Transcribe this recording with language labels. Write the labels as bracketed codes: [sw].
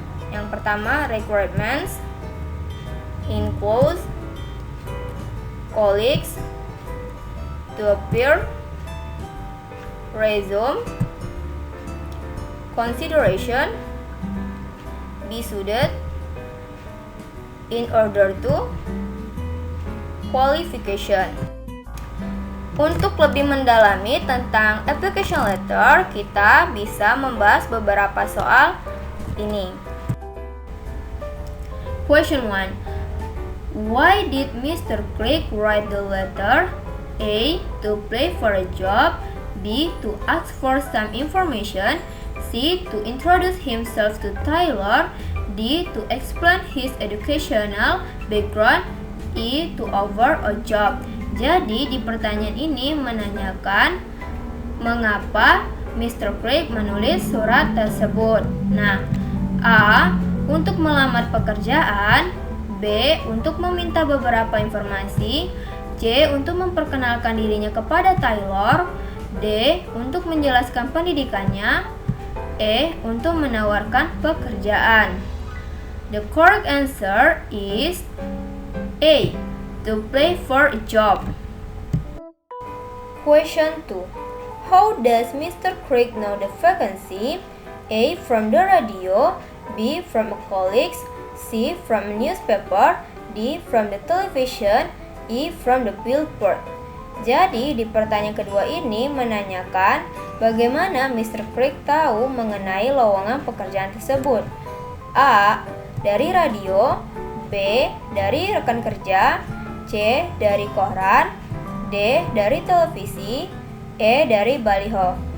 [id] Yang pertama, [en] requirements, enclose, colleagues, to appear, resume, consideration, be suited, in order to, qualification. [id] Untuk lebih mendalami tentang application letter, kita bisa membahas beberapa soal ini. [en] Question 1. Why did Mr. Craig write the letter? A. To apply for a job. B. To ask for some information. C. To introduce himself to Taylor. D. To explain his educational background. E. To offer a job. [id] Jadi di pertanyaan ini menanyakan mengapa Mr. Craig menulis surat tersebut. Nah, A. Untuk melamar pekerjaan. B. Untuk meminta beberapa informasi. C. Untuk memperkenalkan dirinya kepada Taylor. D. Untuk menjelaskan pendidikannya. E. Untuk menawarkan pekerjaan. [en] The correct answer is A. To apply for a job. Question 2. How does Mr. Craig know the vacancy? A. From the radio. B. From a colleague. C. From a newspaper. D. From the television. E. From the billboard. [id] Jadi di pertanyaan kedua ini menanyakan bagaimana Mr. Crick tahu mengenai lowongan pekerjaan tersebut. A. Dari radio, B. Dari rekan kerja, C. Dari koran, D. Dari televisi, E. Dari baliho.